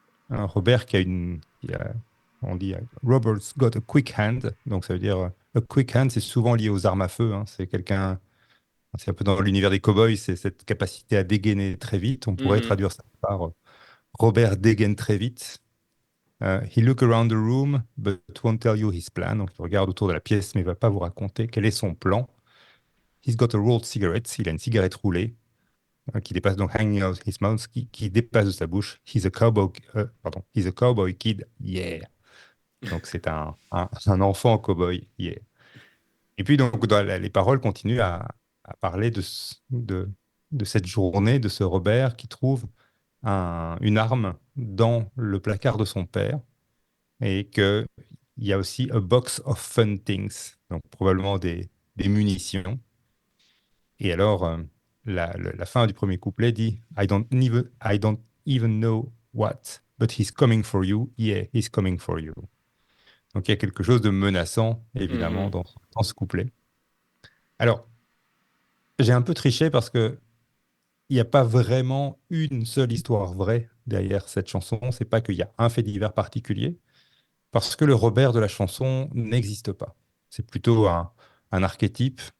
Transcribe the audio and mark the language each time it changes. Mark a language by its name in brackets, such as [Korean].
[French] Un Robert on dit, [English] Robert's got a quick hand. [French] Donc, ça veut dire, [English] a quick hand, [French] c'est souvent lié aux armes à feu, hein. C'est un peu dans l'univers des cowboys, c'est cette capacité à dégainer très vite. On pourrait Mhm. traduire ça par Robert dégaine très vite. [English] He look around the room, but won't tell you his plan. [French] Donc, il regarde autour de la pièce, mais il ne va pas vous raconter quel est son plan. [English] He's got a rolled cigarette. [French] Il a une cigarette roulée qui dépasse donc [English] hanging out his mouth, [French] qui dépasse de sa bouche. [English] He's a cowboy kid. Yeah. [French] Donc, c'est un enfant cowboy. Yeah. Et puis, donc, les paroles continuent à parler de cette journée, de ce Robert qui trouve une arme dans le placard de son père et qu'il y a aussi [English] a box of fun things, [French] donc probablement des munitions. Et alors, la fin du premier couplet dit [English] I don't even know what, but he's coming for you. Yeah, he's coming for you. [French] Donc il y a quelque chose de menaçant, évidemment, Mhm. dans ce couplet. Alors, j'ai un peu triché parce que il n'y a pas vraiment une seule histoire vraie derrière cette chanson. C'est pas qu'il y a un fait divers particulier, parce que le Robert de la chanson n'existe pas. C'est plutôt un archétype,